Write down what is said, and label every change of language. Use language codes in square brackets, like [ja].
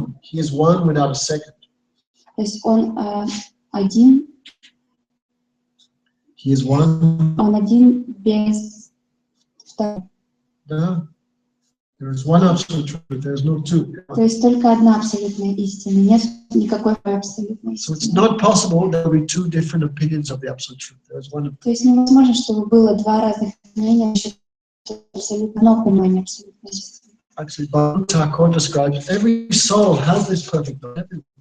[en] He is one without a second. [ru] То есть он один, [en] He is one. [ru] он один без второго. [en] No. There is one absolute truth, there is no two. [ru] То есть только одна абсолютная истина, нет никакой абсолютной [en] So it's [ru] истины. [en] not possible there will be two different opinions of the absolute truth. There is one. [ru] То есть невозможно, чтобы было два разных мнения насчет абсолютно понимания абсолютной истины. [en] Actually, Bhakti Thakur describes every soul has this perfect knowledge.